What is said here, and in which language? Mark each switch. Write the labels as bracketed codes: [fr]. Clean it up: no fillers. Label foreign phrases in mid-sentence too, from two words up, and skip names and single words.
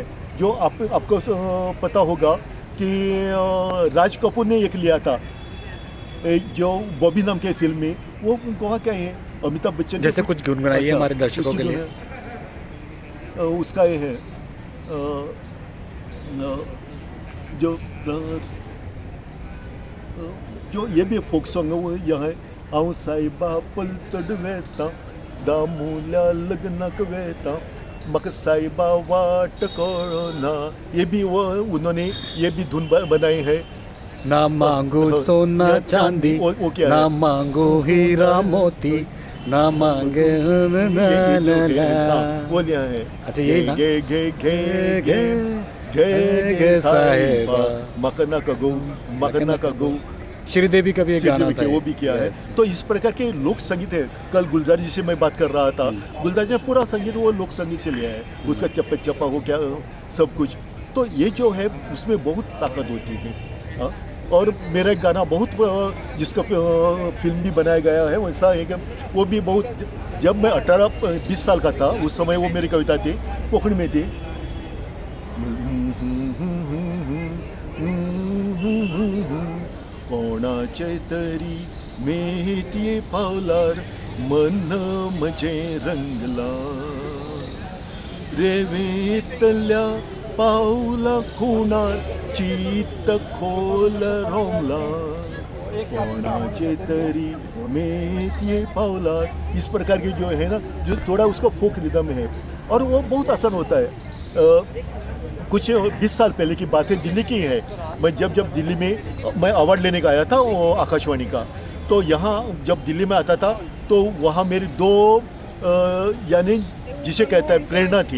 [hi] जो आपको पता होगा कि राज कपूर ने एक लिया था, जो बॉबी नाम के फिल्म में वो कहा क्या है अमिताभ बच्चन जैसे कुछ गुनगुनाइए अच्छा, हमारे दर्शकों उसकी के लिए। जो है, उसका ये है जो जो ये भी फोक सॉन्ग है वो यहाँ है [kok] आऊं साहिबा पुल तडवेता दामूला लगनक वेता मक साहिबा वाट कोरोना [hi] ये भी वो उन्होंने ये भी धुन बनाई है। ना मांगो सोना चांदी, वो क्या ना है? मांगो हीरा मोती, ना मांगे वो लिया है अच्छा, यही ना? [kok] गे गे गे गे गे गे साहिबा मकना कगो मकना कगो [hi] श्रीदेवी का भी एक गाना था वो भी किया है। तो इस प्रकार के लोक संगीत है। कल गुलजार जी से मैं बात कर रहा था, गुलजार जी ने पूरा संगीत वो लोक संगीत से लिया है, उसका चप्पे चप्पा हो क्या सब कुछ। तो ये जो है उसमें बहुत ताकत होती है। हाँ? और मेरा एक गाना बहुत जिसका फिल्म भी बनाया गया है वैसा है कि वो भी बहुत, जब मैं 18-20 साल का था उस समय वो मेरी कविता थी, कोंकणी में थी। [kok] कोणाचे तरी मेहतीये पावलार मन म्हजे रंगला रेवेतल्या पावला खुणार चित्त खोल रोमला कोणाचे तरी मेहतीये पावलार। [hi] इस प्रकार की जो है ना, जो थोड़ा उसका फोक रिदम है और वो बहुत आसान होता है। कुछ 20 साल पहले की बात है, दिल्ली की है। मैं जब दिल्ली में मैं अवार्ड लेने का आया था वो आकाशवाणी का, तो यहाँ जब दिल्ली में आता था तो वहाँ मेरी दो यानी जिसे कहता है प्रेरणा थी।